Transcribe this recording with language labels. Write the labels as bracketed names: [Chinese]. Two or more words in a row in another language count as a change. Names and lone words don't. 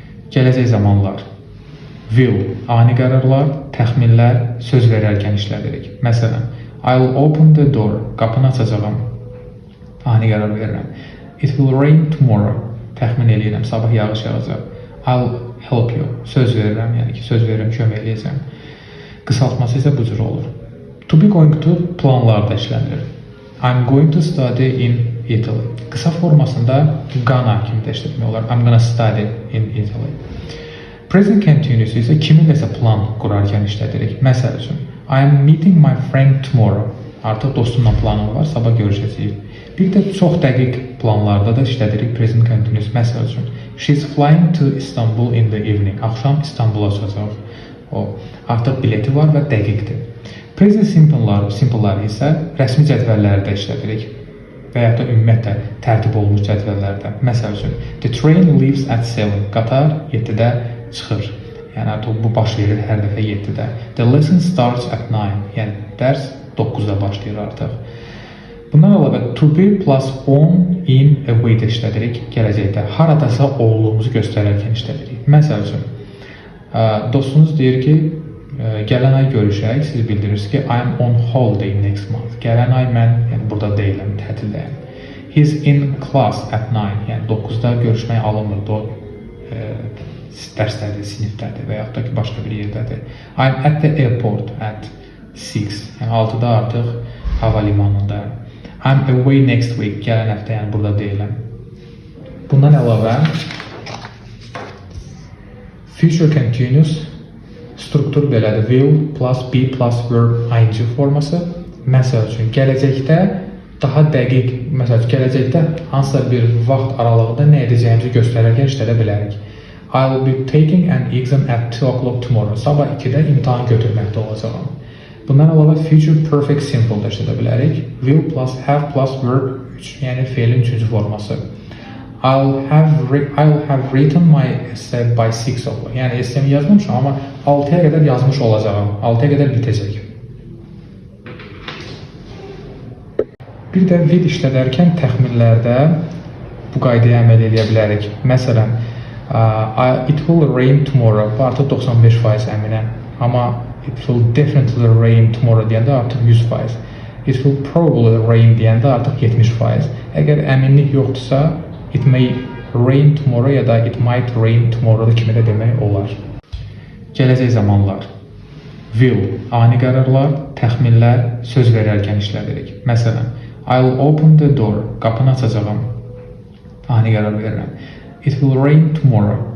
[Azerbaijani] Gələcək zamanlar. Will, ani qərarlar, təxminlər, söz verərkən işlədirik. Məsələn, [English] I'll open the door, [Azerbaijani] qapını açacağam. Ani qərar verirəm. [English] It will rain tomorrow, [Azerbaijani] təxmin eləyirəm, sabah yağış yağacaq. [English] I'll help you, [Azerbaijani] söz verirəm, yəni ki, söz verirəm, kömək eləyəcəm. Qısaltması isə bu cür olur. [English] To be going to [Azerbaijani] planlarda işlənilir. [English] I'm going to study in Italy. [Azerbaijani] Qısa formasında gonna kimi də işlətmək olar. [English] I'm gonna study in Italy. Present continuous [Azerbaijani] isə kiminləsə plan qurarkən işlədirik. Məsəl üçün, [English] I am meeting my friend tomorrow. [Azerbaijani] Artıq dostumla planım var, sabah görüşəcəyik. Bir də çox dəqiq planlarda da işlədirik [English] present continuous. [Azerbaijani] Məsəl üçün, [English] she's flying to Istanbul in the evening. [Azerbaijani] Axşam İstanbula uçacaq. O, artıq bileti var və dəqiqdir. [English] Present simple-ları [Azerbaijani] isə rəsmi cədvəllərdə işlədirik və ya da ümumiyyətlə tərtib olunmuş cədvəllərdə. Məsəl üçün, [English] the train leaves at 7. [Azerbaijani] Qatar 7-də çıxır. Yəni artıq bu baş verir hər dəfə 7-də. [English] The lesson starts at 9. [Azerbaijani] Yəni dərs 9-da başlayır artıq. Bundan əlavə [English] to be plus on, in, [Azerbaijani] away-də işlədirik gələcəkdə. Haradasa olduğumuzu göstərərkən işlədirik. Məsəl üçün, dostunuz deyir ki, gələn ay görüşək, siz bildirirsiniz ki, [English] I am on holiday next month. [Azerbaijani] Gələn ay mən burada deyiləm, tətildəyəm. [English] He's in class at 9. [Azerbaijani] Yəni 9-da görüşmək alınmırdı, o dərslərdir, sinifdədir və yaxud da ki, başqa bir yerdədir. [English] I'm at the airport at 6. [Azerbaijani] Yəni 6-da artıq hava limanındayım. [English] I'm away next week. [Azerbaijani] Gələn həftə, yəni burada deyiləm. Bundan əlavə [English] future continuous [Azerbaijani] struktur belədir. [English] Will plus be plus verb ing forması. [Azerbaijani] Məsəl üçün, gələcəkdə daha dəqiq, məsəl üçün, gələcəkdə hansısa bir vaxt aralığında nə edəcəyimizi göstərərkən işlədə bilərik. [English] I'll be taking an exam at 2 o'clock tomorrow. [Azerbaijani] Sabah 2-də imtahan götürməkdə olacağam. Bundan əlavə [English] future perfect simple [Azerbaijani] da işlədə bilərik. [English] Will plus have plus verb 3, [Azerbaijani] yəni feilin 3-cü forması. [English] I'll have written my essay by 6 o'clock. [Azerbaijani] Yəni essayimi yazmamışam, amma 6-ya qədər yazmış olacağam. 6-ya qədər bitəcək. Bir də will işlədərkən təxminlərdə bu qaydaya əməl edə bilərik. Məsələn, [English] it will rain tomorrow. [Azerbaijani] Bu artıq 95% əminəm. Amma [English] it will definitely rain tomorrow [Azerbaijani] deyəndə artıq 100%. [English] It will probably rain [Azerbaijani] deyəndə artıq [English] 70%. [Azerbaijani] Əgər əminlik yoxdursa, [English] it may rain tomorrow [Azerbaijani] ya da [English] it might rain tomorrow [Azerbaijani] kimi də demək olar. Gələcək zamanlar. Will, ani qərarlar, təxminlər, söz verərkən işlədirik. Məsələn, [English] I'll open the door, [Azerbaijani] qapını açacağam. Ani qərar verirəm. [English] It will rain tomorrow.